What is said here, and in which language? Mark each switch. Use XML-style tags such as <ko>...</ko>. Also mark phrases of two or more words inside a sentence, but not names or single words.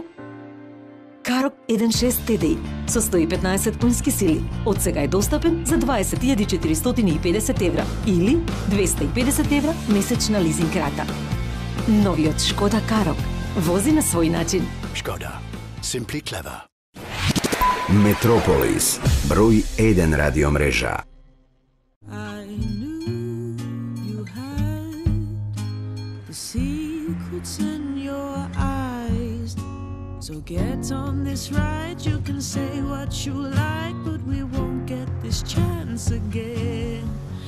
<mk>Карок 1.6 TDI со 115 конски сили. Од сега е достапен за 20.450 евра или 250 евра месечна лизинг рата. Новиот Шкода Карок вози на свој начин. Шкода.</mk> <en>Simply clever.</en> <mk>Метрополис, број 1 радио мрежа.</mk> <en>So get on this ride, you can say what you like, but we won't get this chance again.</en>